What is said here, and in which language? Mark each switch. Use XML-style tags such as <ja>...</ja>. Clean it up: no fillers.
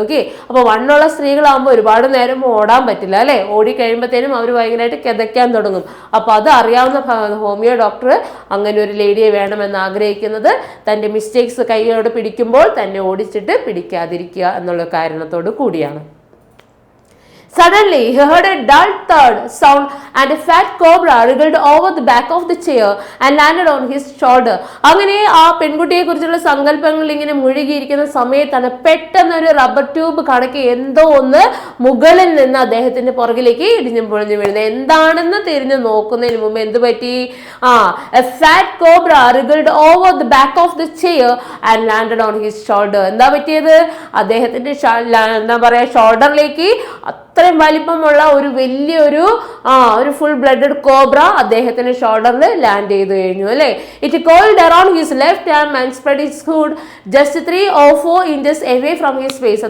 <ml>Okay, അപ്പോൾ വണ്ണുള്ള സ്ത്രീകളാകുമ്പോൾ ഒരുപാട് നേരം ഓടാൻ പറ്റില്ല അല്ലെ. ഓടി കഴിയുമ്പോഴത്തേനും അവർ ഭയങ്കരമായിട്ട് കിതയ്ക്കാൻ തുടങ്ങും. അപ്പോൾ അത് അറിയാവുന്ന ഹോമിയോ ഡോക്ടർ അങ്ങനെ ഒരു ലേഡിയെ വേണമെന്ന് ആഗ്രഹിക്കുന്നത് തൻ്റെ മിസ്റ്റേക്സ് കൈയോട് പിടിക്കുമ്പോൾ തന്നെ ഓടിച്ചിട്ട് പിടിക്കാതിരിക്കുക എന്നുള്ള കാരണത്തോട് കൂടിയാണ്.</ml> <en>Suddenly, he heard a dull thud sound and a fat cobra wriggled over the back of the chair and landed on his shoulder.</en> <ml>അങ്ങനെ ആ പെൺകുട്ടിയെ കുറിച്ചുള്ള സങ്കല്പങ്ങൾ ഇങ്ങനെ മുഴുകിയിരിക്കുന്ന സമയത്താണ് പെട്ടെന്ന് ഒരു റബ്ബർ ട്യൂബ് കണക്ക് എന്തോ ഒന്ന് മുകളിൽ നിന്ന് അദ്ദേഹത്തിന്റെ പുറകിലേക്ക് ഇടിഞ്ഞു പൊളിഞ്ഞു വീഴുന്നത്. എന്താണെന്ന് തിരിഞ്ഞു നോക്കുന്നതിന് മുമ്പ് എന്ത് പറ്റി?</ml> <en>A fat cobra wriggled over the back of the chair and landed on his shoulder.</en> <ml>എന്താ പറ്റിയത്? അദ്ദേഹത്തിന്റെ എന്താ പറയാ ഷോൾഡറിലേക്ക് അത്രയും വലിപ്പമുള്ള ഒരു വലിയൊരു ഒരു ഫുൾ ബ്ലഡഡ് കോബ്ര അദ്ദേഹത്തിന്റെ ഷോൾഡറിൽ ലാൻഡ് ചെയ്തു കഴിഞ്ഞു അല്ലെ.</ml> <en>It coiled around his left arm and spread his hood just 3 or 4 inches away from his face.</en>